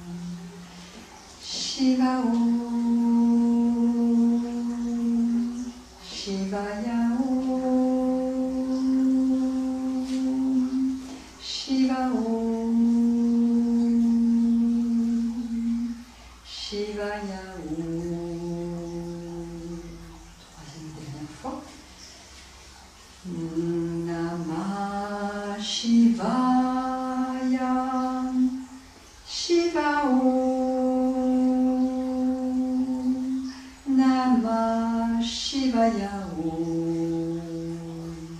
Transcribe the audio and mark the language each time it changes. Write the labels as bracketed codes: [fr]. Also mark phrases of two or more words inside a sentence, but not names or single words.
[sa] Shiva Om. Shivaya Om. Shiva Om. Shivaya Om. [fr] Troisième et dernière fois. [sa] Namah Shivaya. Shiva Om. Namah Shivaya Om.